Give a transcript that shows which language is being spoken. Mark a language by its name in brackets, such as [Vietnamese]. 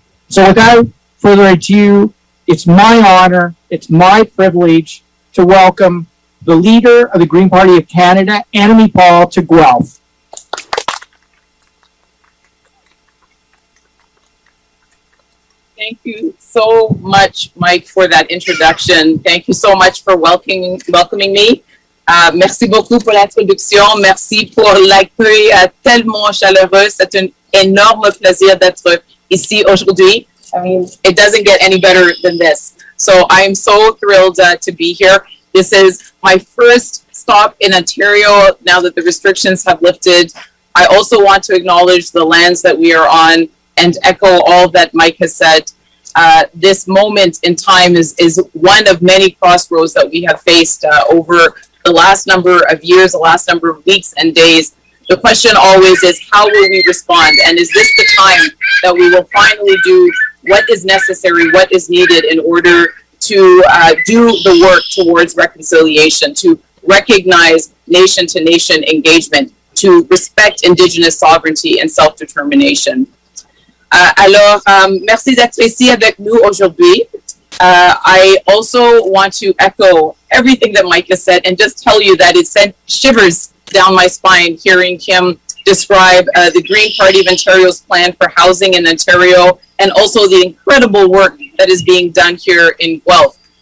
[English] So without further ado, it's my honor, it's my privilege to welcome the leader of the Green Party of Canada, Anna Mae Paul, to Guelph. Thank you so much, Mike, for that introduction. Thank you so much for welcoming me. [French] Merci beaucoup pour l'introduction. Merci pour l'accueil tellement chaleureux. C'est un énorme plaisir d'être ici aujourd'hui. [English] I mean, it doesn't get any better than this. So I'm so thrilled to be here. This is my first stop in Ontario now that the restrictions have lifted. I also want to acknowledge the lands that we are on and echo all that Mike has said. This moment in time is one of many crossroads that we have faced over the last number of years, the last number of weeks and days. The question always is, how will we respond? And is this the time that we will finally do what is necessary, what is needed in order to do the work towards reconciliation, to recognize nation-to-nation engagement, to respect Indigenous sovereignty and self-determination? [French] Alors, merci d'être ici avec nous aujourd'hui. [English] I also want to echo everything that Mike has said and just tell you that it sent shivers down my spine hearing him describe the Green Party of Ontario's plan for housing in Ontario and also the incredible work that is being done here in Guelph.